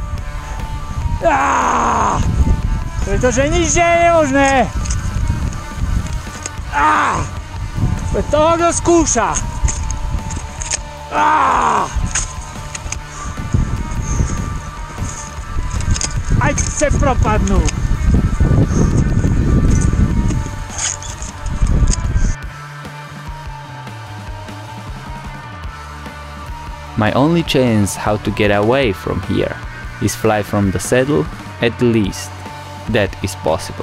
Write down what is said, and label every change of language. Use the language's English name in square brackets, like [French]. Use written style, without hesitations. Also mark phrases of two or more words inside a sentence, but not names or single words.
[Slovak] Pretože nič nie je nemožné. Pre toho, kto skúša. Aj se propadnú. [English] My only chance how to get away from here is fly from the saddle, at least that is possible.